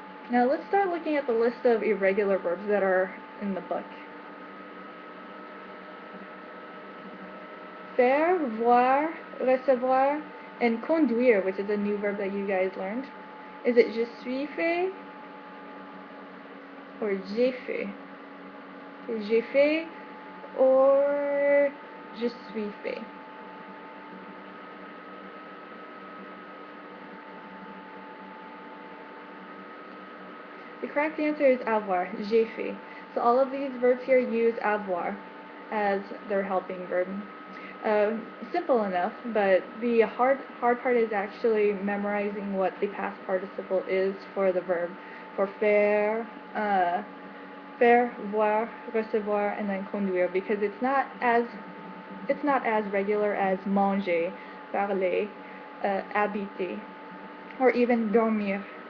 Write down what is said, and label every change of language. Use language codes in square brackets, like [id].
[en] Now let's start looking at the list of irregular verbs that are in the book. Faire, voir, recevoir, and conduire, which is a new verb that you guys learned. Is it [fr] je suis fait or j'ai fait? J'ai fait or je suis fait? [en] The correct answer is avoir, [fr] j'ai fait. [en] So all of these verbs here use avoir as their helping verb. Simple enough, but the hard part is actually memorizing what the past participle is for the verb. For faire, faire, voir, recevoir, and then conduire, because it's not as regular as manger, parler, habiter, or even dormir.